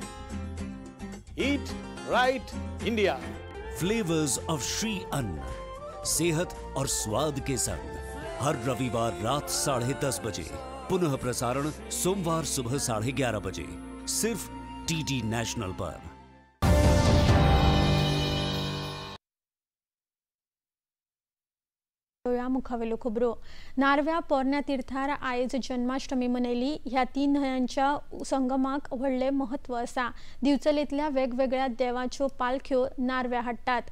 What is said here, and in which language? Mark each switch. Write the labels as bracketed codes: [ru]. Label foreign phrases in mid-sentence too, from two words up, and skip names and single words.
[hi] ईट राइट इंडिया। फ्लेवर्स ऑफ श्री अन्न, सेहत और स्वाद के संग हर रविवार रात 10:30 बजे, पुनः प्रसारण सोमवार सुबह 11:30 बजे, सिर्फ डीडी नेशनल पर। [kok] मुखावेलो खबरो। नारव्या पोरण्या तीर्थार आयज जन्माष्टमी मनयली। ह्या 3 न्हंयांच्या संगमाक व्हडले महत्व आसा। दिवचलेंतल्या वेगवेगळ्या देवाच्यो पालख्यो नारव्या हाडटात।